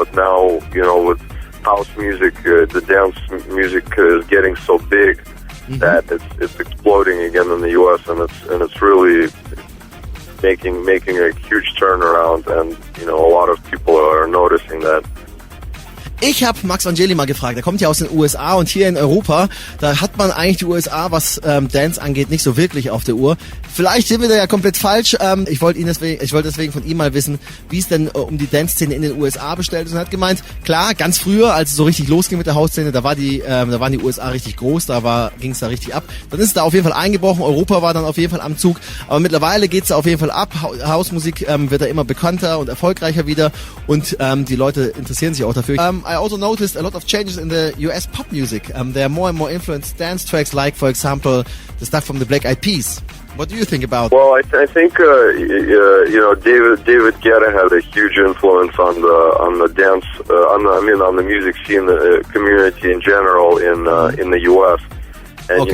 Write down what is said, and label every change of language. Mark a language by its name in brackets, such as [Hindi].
[English] But now, with house music, the dance music is getting so big that it's exploding again in the US, and it's really making a huge turnaround, and a lot of people are noticing that. [German] Ich habe Max Vangeli mal gefragt, er kommt ja aus den USA und hier in Europa, da hat man eigentlich die USA, was Dance angeht, nicht so wirklich auf der Uhr. Vielleicht sind wir da ja komplett falsch. Ich wollte deswegen von ihm mal wissen, wie es denn um die Dance-Szene in den USA bestellt ist. Und er hat gemeint, klar, ganz früher, als es so richtig losging mit der Hausszene, da waren die USA richtig groß, ging es da richtig ab. Dann ist es da auf jeden Fall eingebrochen, Europa war dann auf jeden Fall am Zug, aber mittlerweile geht es da auf jeden Fall ab. Hausmusik wird da immer bekannter und erfolgreicher wieder und die Leute interessieren sich auch dafür. [English] I also noticed a lot of changes in the US pop music. There are more and more influenced dance tracks, like, for example, the stuff from the Black Eyed Peas. What do you think about? Well, I think David Guetta had a huge influence on the dance, on the music scene, the community in general in the US, and